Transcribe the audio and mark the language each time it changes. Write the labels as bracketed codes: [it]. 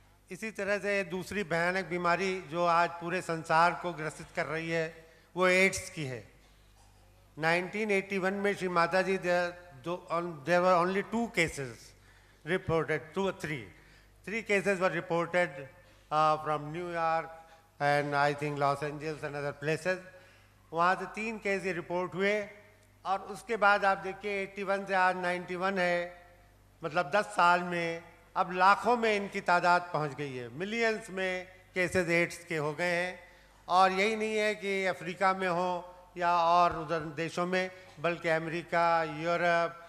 [hi] इसी तरह से दूसरी भयानक बीमारी जो आज पूरे संसार को ग्रसित कर रही है वो एड्स की है। [en] 1981 में Shri Mata ji there were only 2 cases reported, 2 or 3. 3 cases were reported from New York and I think Los Angeles and other places. [hi] वहाँ से 3 केस ये रिपोर्ट हुए, और उसके बाद आप देखिए 81 से आज 91 है, मतलब 10 साल में अब लाखों में इनकी तादाद पहुंच गई है, मिलियंस में केसेस एड्स के हो गए हैं। और यही नहीं है कि अफ्रीका में हो या और उधर देशों में, बल्कि अमेरिका, यूरोप,